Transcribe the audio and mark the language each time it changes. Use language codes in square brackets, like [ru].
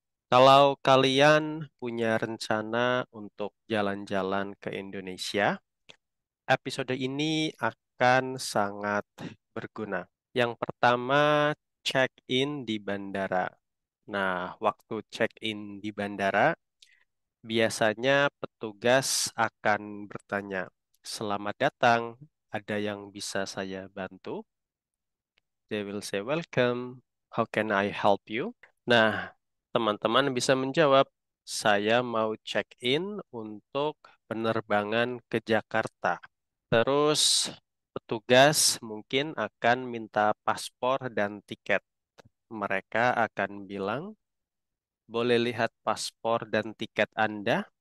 [id] Kalau kalian punya rencana untuk jalan-jalan ke Indonesia, episode ini akan sangat berguna. Yang pertama, check-in di bandara. Nah, waktu check-in di bandara, biasanya petugas akan bertanya, "Selamat datang, ada yang bisa saya bantu?" [en] They will say, "Welcome, how can I help you?" [id] Nah, teman-teman bisa menjawab, "Saya mau check-in untuk penerbangan ke Jakarta." Terus petugas mungkin akan minta paspor dan tiket. Mereka akan bilang, boleh lihat paspor dan tiket Anda.